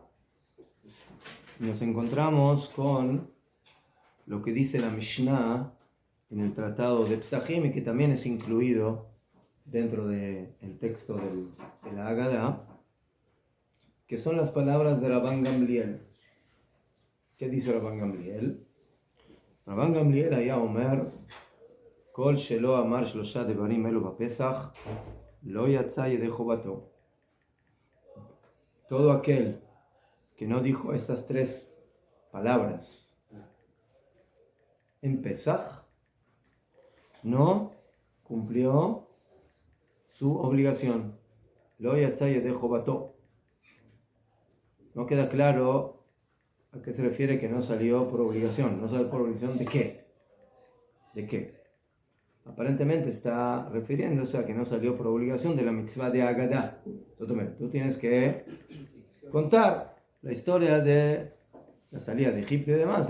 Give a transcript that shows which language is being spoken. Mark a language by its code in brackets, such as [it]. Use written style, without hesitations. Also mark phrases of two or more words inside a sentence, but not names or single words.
[es] Nos encontramos con lo que dice la Mishnah en el tratado de Psachim y que también es incluido dentro del texto de la Haggadah, que son las palabras de Rabban Gamliel. ¿Qué dice Rabban Gamliel? [he] רבן גמליאל היה אומר כל שלא אמר שלושה דברים אלו בפסח לא יצא ידי חובתו. [es] Todo aquel que no dijo estas 3 palabras en Pesach, no cumplió su obligación. [he] לא יצא ידי חובתו. [es] No queda claro a qué se refiere que no salió por obligación. ¿No salió por obligación de qué? ¿De qué? Aparentemente está refiriéndose a que no salió por obligación de la mitzvah de Haggadah. Tú tienes que contar la historia de la salida de Egipto y demás.